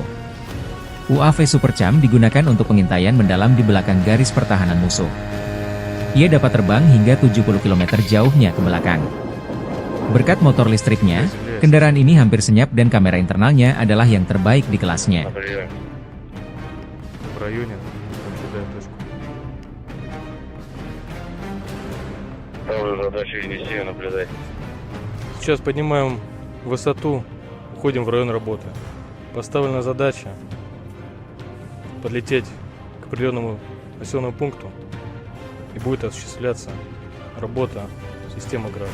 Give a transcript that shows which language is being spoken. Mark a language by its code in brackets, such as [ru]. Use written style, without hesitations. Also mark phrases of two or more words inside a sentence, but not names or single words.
[id] UAV Supercam digunakan untuk pengintaian mendalam di belakang garis pertahanan musuh. Ia dapat terbang hingga 70 km jauhnya ke belakang. Berkat motor listriknya, kendaraan ini hampir senyap dan kamera internalnya adalah yang terbaik di kelasnya. [ru] районе наблюдаю точку. Ставлю задачу вести, наблюдай. Сейчас поднимаем высоту, уходим в район работы. Поставлена задача подлететь к определенному населенному пункту, и будет осуществляться работа системы ГРАД.